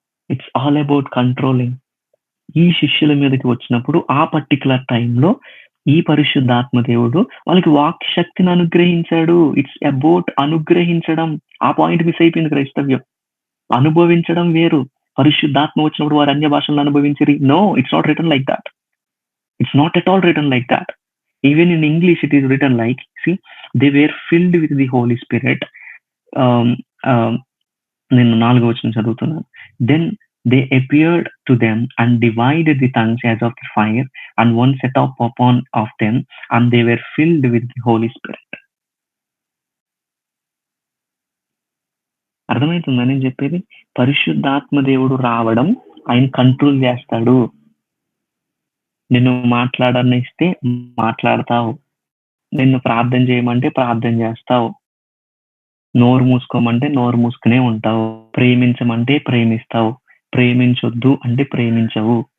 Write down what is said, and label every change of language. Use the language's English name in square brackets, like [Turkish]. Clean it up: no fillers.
[English] It's all about controlling. [Telugu] ఈ శిష్యుల మీదకి వచ్చినప్పుడు ఆ పర్టికులర్ టైంలో ఈ పరిశుద్ధాత్మ దేవుడు వాళ్ళకి వాక్ శక్తిని అనుగ్రహించాడు. [English] it's about [Telugu] అనుగ్రహించడం. ఆ పాయింట్ మిస్ అయిపోయింది క్రైస్తవ్యం. అనుభవించడం వేరు. పరిశుద్ధాత్మ వచ్చినప్పుడు వారు అన్య భాషలను అనుభవించరు. [English] No, it's not written like that. It's not at all written like that. Even in English, it is written like, see, they were filled with the Holy Spirit. [Telugu] నేను 4వ వచనం చదువుతున్నాను. [English] Then they appeared to them and divided the tongues as of the fire, and one set up upon of them, and they were filled with the Holy Spirit. [Telugu] అర్థమవుతుందా నేను చెప్పేది? పరిశుద్ధాత్మ దేవుడు రావడం, ఆయన కంట్రోల్ చేస్తాడు. నిన్ను మాట్లాడనిస్తే మాట్లాడతావు, నిన్ను ప్రార్థన చేయమంటే ప్రార్థన చేస్తావు, నోరు మూసుకోమంటే నోరు మూసుకునే ఉంటావు, ప్రేమించమంటే ప్రేమిస్తావు, ప్రేమించొద్దు అంటే ప్రేమించవు.